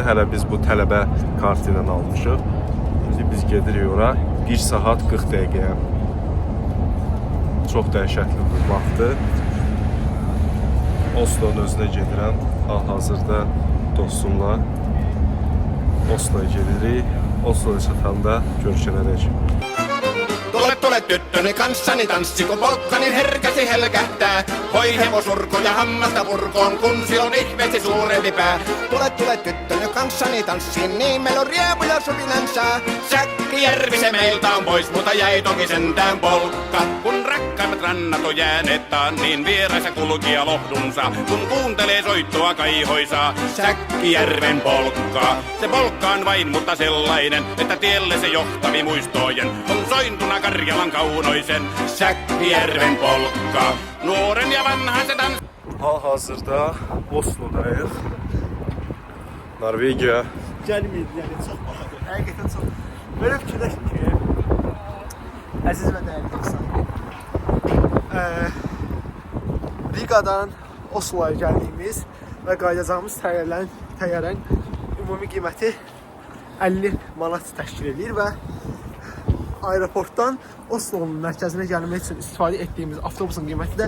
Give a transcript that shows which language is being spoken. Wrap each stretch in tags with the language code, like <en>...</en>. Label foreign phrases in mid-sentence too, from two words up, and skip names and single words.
<az>Hələ biz bu tələbə kartı ilə almışıq. İndi biz gedirik ora 1 saat 40 dəqiqəyə. Çox dəhşətli bir vaxtdır. Oslo'nun özünə gedirəm. Hal-hazırda dostumla Oslo'ya gedirik. Oslo'ya çatanda görüşənədək.</az> <fi>Tule tyttöni kanssani tanssi, kun polkkani herkäsi helkähtää. Hoi hevosurko ja hammasta purkoon, kun silloin ihmeesti suurempi pää. Tule tyttöni kanssani tanssiin, niin meillä on riepu ja supinansa. Säkkijärvi se meiltä on pois, mutta jäi toki sentään polkka. Kun rakkaimmat rannat on jääneet taan, niin vieraissa kulkija lohdunsa. Kun kuuntelee soittoa kaihoisaa, Säkkijärven polkkaa. Se polkka on vain, mutta sellainen, että tielle se johtavi muistojen on sointuna Karjalan kaunoisen. Säkkijärven polkkaa. Nuoren ja vanhan se tanssi.</fi> <az>Hal-hazırda Oslo'dayıq. Norvegiya. Gəlməyib, yəni çox bahadır. Həqiqətən çox. Belə fikirləşdim ki, əziz və dəyərli dostlar, Rigadan Osloya gəldiyimiz və qayıdacağımız təyyarənin ümumi qiyməti 50 manat təşkil edir və aeroportdan Oslo'nun mərkəzinə gəlmək üçün istifadə etdiyimiz avtobusun qiyməti də</az>